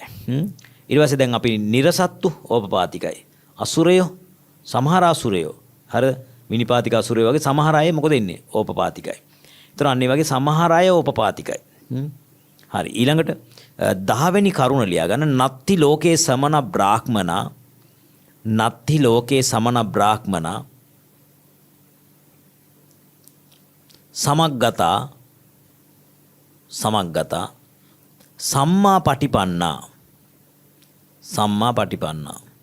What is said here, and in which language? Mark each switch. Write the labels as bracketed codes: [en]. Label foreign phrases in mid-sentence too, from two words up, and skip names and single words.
[si] ඊට පස්සේ දැන් අපි නිරසත්තු ඕපපාතිකයි. අසුරයෝ සමහර අසුරයෝ. හරිද? විනිපාතික අසුරයෝ වගේ සමහර අය මොකද ඉන්නේ? ඕපපාතිකයි. ඒතර අන්න ඒ වගේ සමහර අය ඕපපාතිකයි. හරි. ඊළඟට 10 වෙනි කරුණ ලියා ගන්න. [pi] නත්ති ලෝකේ සමන බ්‍රාහ්මනා. නත්ති ලෝකේ සමන බ්‍රාහ්මනා සමග්ගතා සමග්ගතා සම්මා පටිපන්නා. සම්මා පටිපන්නා.